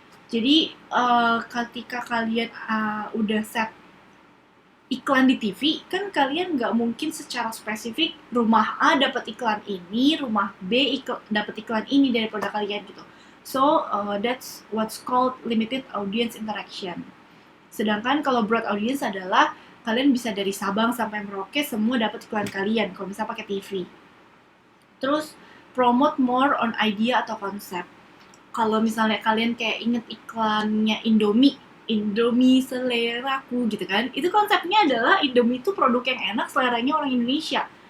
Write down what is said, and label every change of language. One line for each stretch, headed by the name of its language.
Indonesian: Jadi ketika kalian udah set iklan di TV, kan kalian nggak mungkin secara spesifik rumah A dapat iklan ini, rumah B dapat iklan ini dari produk kalian gitu.
English: So that's what's called limited audience interaction.
Indonesian: Sedangkan kalau broad audience adalah kalian bisa dari Sabang sampai Merauke semua dapat iklan kalian kalau bisa pakai TV. Terus
English: promote more on idea
Indonesian: atau konsep. Kalau misalnya kalian kayak inget iklannya Indomie seleraku gitu kan, itu konsepnya adalah Indomie itu produk yang enak, seleranya orang Indonesia.